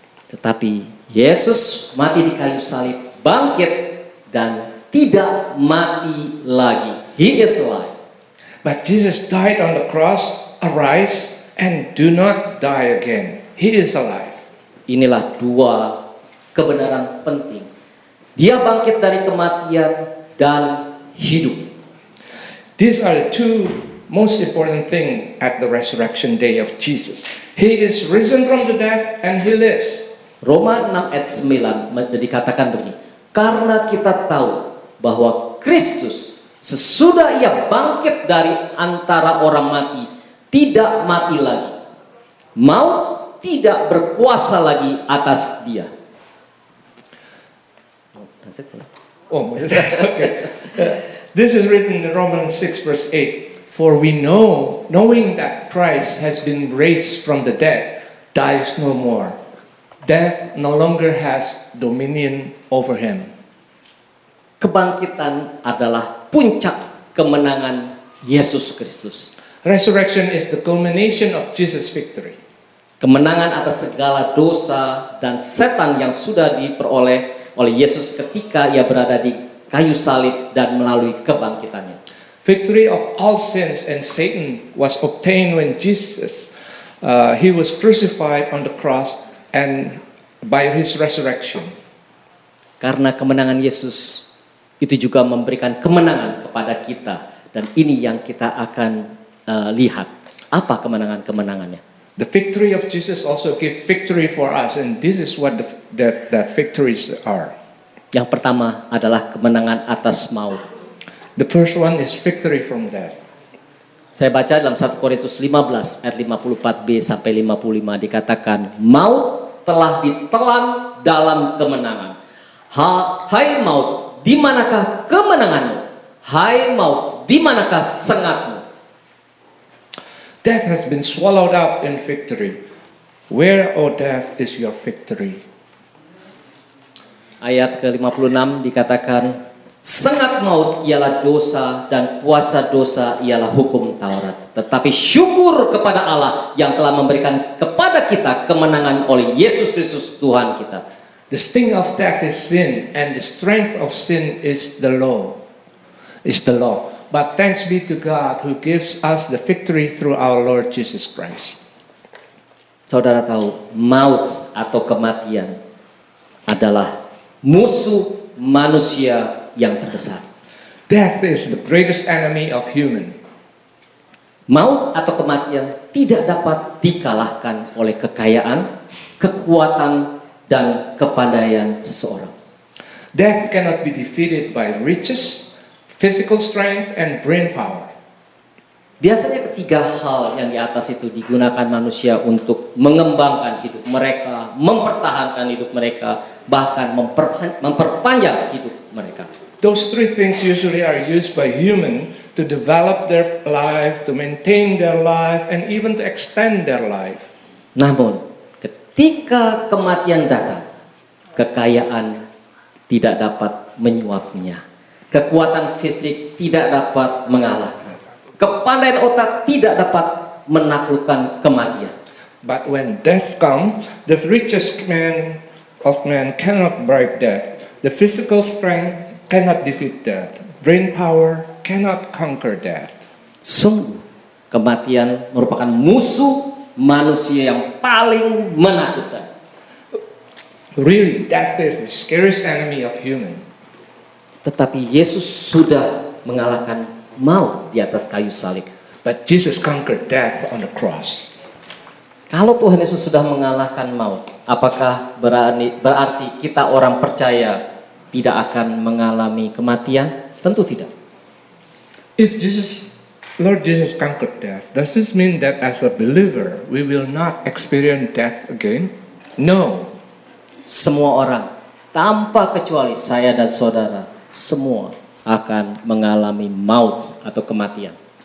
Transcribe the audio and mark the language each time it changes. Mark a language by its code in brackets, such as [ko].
[id] Tetapi Yesus mati di kayu salib, bangkit dan tidak mati lagi. [en] He is alive. But Jesus died on the cross, arise, and do not die again. He is alive. [id] Inilah dua kebenaran penting. Dia bangkit dari kematian dan hidup. [en] These are the two most important things at the resurrection day of Jesus. He is risen from the death and he lives. [id] Roma 6 ayat 9 dikatakan begini. Karena kita tahu bahwa Kristus sesudah ia bangkit dari antara orang mati tidak mati lagi. Maut tidak berkuasa lagi atas dia. Okay. [en] This is written in Romans 6 verse 8. For we know, knowing that Christ has been raised from the dead, dies no more. Death no longer has dominion over him. [id] Kebangkitan adalah puncak kemenangan Yesus Kristus. [en] Resurrection is the culmination of Jesus' victory. [id] Kemenangan atas segala dosa dan setan yang sudah diperoleh oleh Yesus ketika ia berada di kayu salib dan melalui kebangkitannya. [en] Victory of all sins and Satan was obtained when Jesus he was crucified on the cross and by his resurrection. [id] Karena kemenangan Yesus itu juga memberikan kemenangan kepada kita, dan ini yang kita akan lihat. Apa kemenangannya? [en] The victory of Jesus also gave victory for us, and this is what that victories are. [id] Yang pertama adalah kemenangan atas maut. [en] The first one is victory from death. [id] Saya baca dalam 1 Korintus 15 ayat 54b sampai 55 dikatakan, maut telah ditelan dalam kemenangan. Hai maut, di manakah kemenanganmu? Hai maut, di manakah sengatmu? [en] Death has been swallowed up in victory. Where, O death, is your victory? [id] Ayat ke-56 dikatakan, Sengat maut ialah dosa dan kuasa dosa ialah hukum Taurat. Tetapi syukur kepada Allah yang telah memberikan kepada kita kemenangan oleh Yesus Kristus Tuhan kita. [en] The sting of death is sin, and the strength of sin is the law. But thanks be to God who gives us the victory through our Lord Jesus Christ. [id] Saudara tahu, maut atau kematian adalah musuh manusia yang terbesar. [en] Death is the greatest enemy of human. [id] Maut atau kematian tidak dapat dikalahkan oleh kekayaan, kekuatan, dan kepandaian seseorang. [en] Death cannot be defeated by riches, physical strength, and brain power. [id] Biasanya ketiga hal yang di atas itu digunakan manusia untuk mengembangkan hidup mereka, mempertahankan hidup mereka, bahkan memperpanjang hidup mereka. [en] Those three things usually are used by human to develop their life, to maintain their life, and even to extend their life. [id] Namun, ketika kematian datang, kekayaan tidak dapat menyuapnya. Kekuatan fisik tidak dapat mengalahkan. Kepandaian otak tidak dapat menaklukkan kematian. [en] But when death comes, the richest man of man cannot break death. The physical strength cannot defeat death. Brain power cannot conquer death. [id] Sungguh, kematian merupakan musuh manusia yang paling menakutkan. [en] Really, death is the scariest enemy of human. [id] Tetapi Yesus sudah mengalahkan maut di atas kayu salib. [en] But Jesus conquered death on the cross. [id] Kalau Tuhan Yesus sudah mengalahkan maut, apakah berarti kita orang percaya tidak akan mengalami kematian? Tentu tidak. [en] If Lord Jesus conquered death, does this mean that as a believer we will not experience death again? No. [id] Semua orang, tanpa kecuali saya dan saudara, semua akan mengalami maut atau kematian.